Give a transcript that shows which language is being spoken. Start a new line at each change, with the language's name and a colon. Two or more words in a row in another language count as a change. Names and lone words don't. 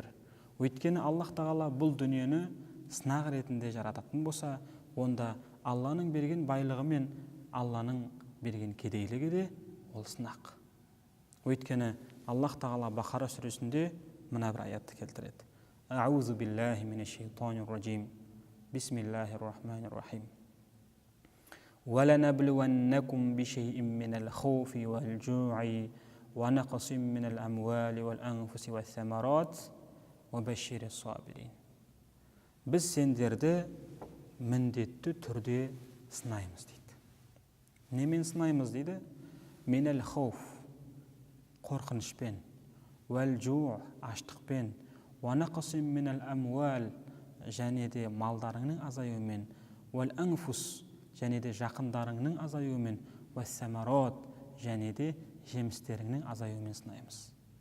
Kazakh: Өйткені
Arabic: الله تعالى
Kazakh: бұл дүниені сынақ ретінде жарататын болса, онда Алланың берген байлығы мен Алланың берген кедейлігі де ол сынақ. Өйткені
Arabic: الله تعالى
Kazakh: Бақара сүресінде мына бір аятты келтіреді.
Arabic: أعوذ بالله من الشيطان الرجيم بسم الله الرحمن الرحيم. وَلَنَبْلُوَنَّكُمْ بِشَيْءٍ مِّنَ الْخَوْفِ وَالْجُوعِ وَنَقْصٍ مِّنَ الْأَمْوَالِ وَالْأَنفُسِ وَالثَّمَرَاتِ وَبَشِّرِ الصَّابِرِينَ.
Kazakh: Біз сендерді міндетті түрде сынаймыз дейді. Немен сынаймыз дейді?
Arabic: من الخوف,
Kazakh: қорқынышпен,
Arabic: والجوع,
Kazakh: аштықпен,
Arabic: ونقص من الأموال,
Kazakh: және де малдарыңның азаюымен,
Arabic: والأنفس,
Kazakh: және де жақындарыңның азаюымен,
Arabic: والثمرات,
Kazakh: және де жемістеріңнің азаюымен сынаймыз.